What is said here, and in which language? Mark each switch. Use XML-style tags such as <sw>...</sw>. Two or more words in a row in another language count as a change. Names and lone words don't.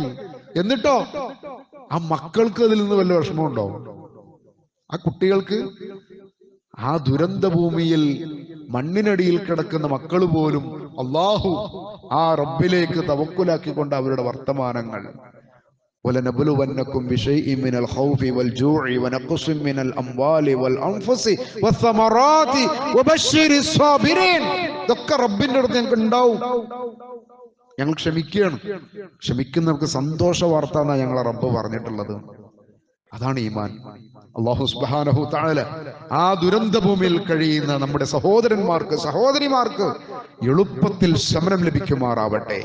<ml>എന്നിട്ടോ ആ മക്കൾക്ക് അതിൽ നിന്ന് വല്ല വിഷമമുണ്ടോ? ആ കുട്ടികൾക്ക് ആ ദുരന്ത ഭൂമിയിൽ മണ്ണിനടിയിൽ കിടക്കുന്ന മക്കൾ പോലും അള്ളാഹു ആ റബ്ബിലേക്ക് തവക്കുലാക്കിക്കൊണ്ട് അവരുടെ വർത്തമാനങ്ങൾ</ml> <ar>وَلَنَبْلُوَنَّكُمْ بِشَيْءٍ مِنَ الْخَوْفِ وَالْجُوعِ وَنَقْصٍ مِنَ الْأَمْوَالِ وَالْأَنْفُسِ وَالثَّمَرَاتِ وَبَشِّرِ الصَّابِرِينَ.</ar> <ml>ഇതൊക്കെ റബ്ബിന്റെ അടുത്ത് ഞങ്ങൾക്ക് ഉണ്ടാവും. ഞങ്ങൾ ക്ഷമിക്കുന്നവർക്ക് സന്തോഷ വാർത്ത എന്നാ ഞങ്ങളെ റബ്ബ് പറഞ്ഞിട്ടുള്ളത്. അതാണ് ഈമാൻ. അല്ലാഹു</ml> <ar>سبحانه تعالى</ar> <ml>ആ ദുരന്ത ഭൂമിയിൽ കഴിയുന്ന നമ്മുടെ സഹോദരന്മാർക്ക്, സഹോദരിമാർക്ക് എളുപ്പത്തിൽ ശമനം ലഭിക്കുമാറാവട്ടെ.</ml>